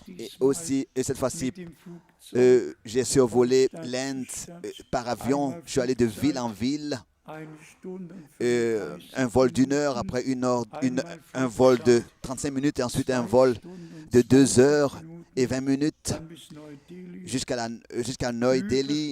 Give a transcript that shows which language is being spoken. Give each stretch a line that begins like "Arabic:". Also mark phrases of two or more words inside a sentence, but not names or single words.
French: Et
German: diesmal
French: aussi, et cette fois-ci,
German: mit dem Flugzeug
French: j'ai survolé l'Inde par avion. Je suis allé de ville en ville.
German: 1 Stunde und
French: Un vol d'une heure, après un vol de 35 minutes et ensuite un vol de 2 heures et 20 minutes jusqu'à New Delhi.